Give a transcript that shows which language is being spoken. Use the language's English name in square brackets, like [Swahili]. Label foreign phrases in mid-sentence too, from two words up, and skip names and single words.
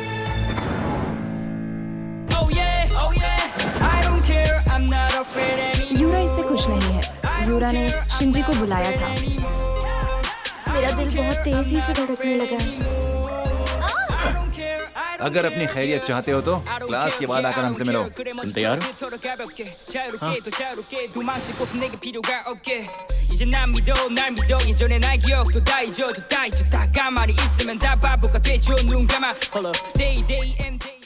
[Hindi] यूरा इससे खुश नहीं है। यूरा ने शिंजी को बुलाया था। मेरा दिल बहुत तेजी से धड़कने लगा है। अगर अपनी खैरियत चाहते हो तो क्लास के बाद आकर हमसे मिलो। तुम तैयार हो? [Korean] 이제 난 믿어 날 믿어 예전의 날 기억도 다 잊어도 다 잊었다 가만히 있으면 다 바보가 되죠 눈 감아 [English] Day day and